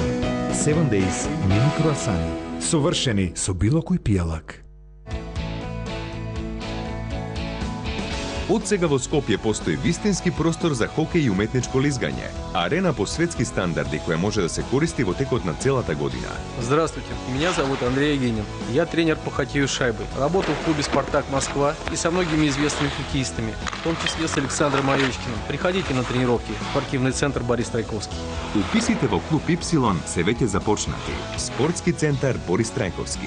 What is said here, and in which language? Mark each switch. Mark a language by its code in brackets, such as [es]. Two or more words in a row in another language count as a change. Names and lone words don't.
[mk] Seven Days Mini круасани, совршени со било кој пијалак. Од сега во Скопје постои вистински простор за хокеј и уметничко лизгање. Арена по светски стандарди која може да се користи во текот на целата година. [ru] Здравствуйте, меня зовут Андрей Егинин. Я тренер по хоккею с шайбой. Работал в клубе «Спартак Москва» и со многими известными хоккеистами, в том числе с Александром Овечкиным. Приходите на тренировки в спортивный центр Борис Трайковски. [mk] Уписите во клуб Y се веќе започнати. Спортски центар Борис Трајковски.